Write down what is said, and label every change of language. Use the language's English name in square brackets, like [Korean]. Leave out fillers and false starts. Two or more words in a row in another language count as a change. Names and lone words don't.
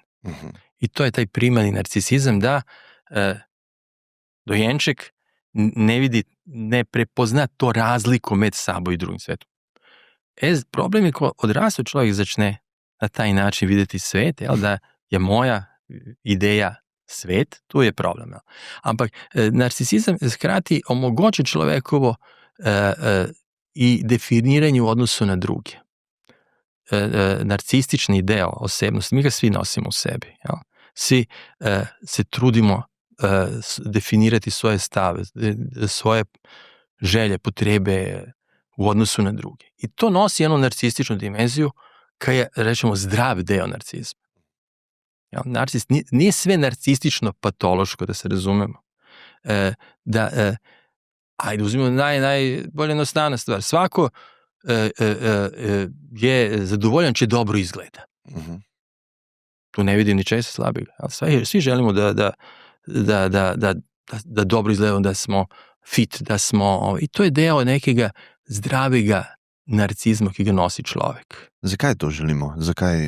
[Slovenian] In to je taj primarni narcisizem, da dojenček ne prepozna to razliko med sabo in drugim svetom. Problem je, ko odrasel človek začne na taj način videti svet, da je moja ideja svet, tu je problem. Ampak narcisizem skrati omogoča človekovo i definiranje [Croatian] u odnosu na druge. Narcistični deo osebnosti, mi ga svi nosimo u sebi. Svi se trudimo definirati svoje stave, svoje želje, potrebe u odnosu na druge. I to nosi jednu narcističnu dimenziju koja je, rečemo, zdrav deo narcizma. Narcis, nije sve narcistično patološko, da se razumemo. Ajde, uzmimo najbolje jednostavna stvar. Svako je zadovoljan če dobro izgleda. [Slovenian] Tu ne vidim ni česa slabega. [Croatian] Svi želimo da dobro izgledamo, da smo fit, da smo... [Slovenian] I to je deo nekega zdravega narcizma, ki ga nosi človek. Zakaj to želimo? Zakaj...